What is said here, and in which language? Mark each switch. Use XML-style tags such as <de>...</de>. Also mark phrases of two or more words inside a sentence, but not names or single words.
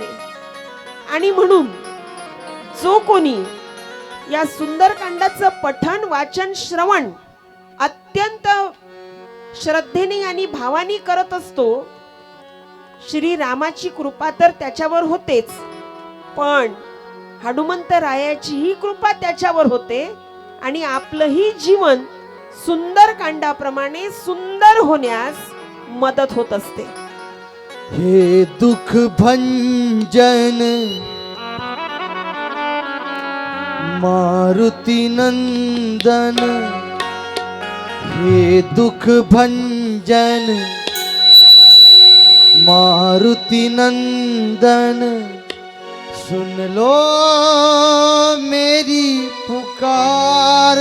<mr>आणि म्हणून जो कोणी या सुंदरकांडाचं पठन, वाचन, श्रवण अत्यंत श्रद्धेने आणि भावाने करत असतो, श्री रामाची कृपा तर त्याच्यावर होतेच, पण हनुमंत रायाची ही कृपा त्याच्यावर होते आणि आपलंही जीवन सुंदर कांडाप्रमाणे सुंदर होण्यास मदत होत असते.</mr> <hi>हे दुख भंजन मारुती नंदन, हे दुख भंजन मारुति नंदन, सुन लो मेरी पुकार।</hi>